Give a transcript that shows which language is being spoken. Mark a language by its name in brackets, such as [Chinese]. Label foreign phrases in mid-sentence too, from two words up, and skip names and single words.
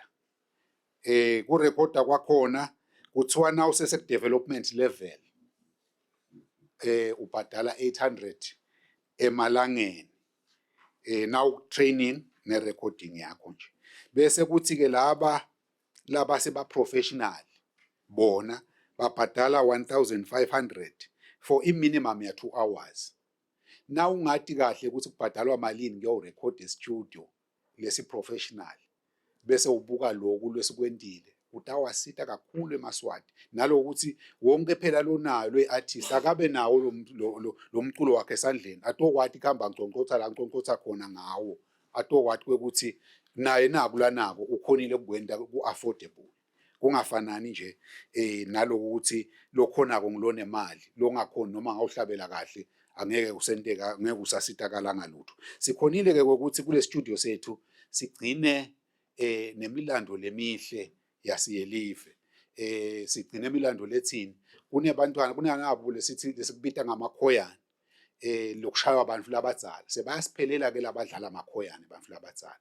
[Swati] Kurecorda kwakhona kuthiwa now sese [English] development level [Swati] ubhadala 800 emalangeni now training ne recording yakho nje bese kuthi ke laba seba professional bona babhadala 1,500 [English] for I minimum [Swati] ya 2 hours. Now ungathi kahle ukuthi kubhadalwa malini kuyo [English] record studio [Swati] lesi professional bese ubuka lokhu lwesikwentile utawasita kakhulu eMaswati nalokuthi wonke phela lonayo lo-artist akabe nawo lo mculo wakhe esandleni atokwati kuhamba ngconcotha la ngconcotha khona ngawo atokwati ukuthi naye nakulanako ukhonile kukwenta ku-affordable kungafanani nje nalokuthi lokhonako ngilone mali longakhoni noma ngawuhlabela kahle angeke usenteka ngeke usasitakala ngalutho. Sikhonile ke ukuthi kule studio sethu sigcine nemilando lemihle yasiyelive sigcine emilando lethini kunebantwana kunanabo lesithi lesikubita ngamakhoyana lokushaywa abantu labadzala sebayasiphelela ke labadlala amakhoyana abantu labadzala.